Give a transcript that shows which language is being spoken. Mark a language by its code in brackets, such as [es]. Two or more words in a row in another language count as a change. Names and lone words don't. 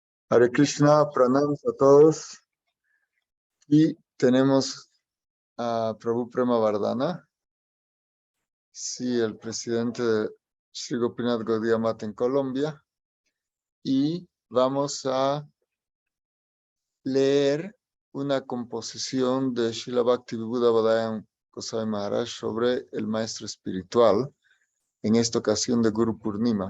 [es] Hare Krishna, pranams a todos. Y tenemos a Prabhu Prema Vardhana, sí, el presidente de Sri Gopinath Gaudiya Math en Colombia. Y vamos a leer una composición de Srila Bhaktivedanta Bhadayam Goswami Maharaj sobre el maestro espiritual, en esta ocasión de Guru Purnima.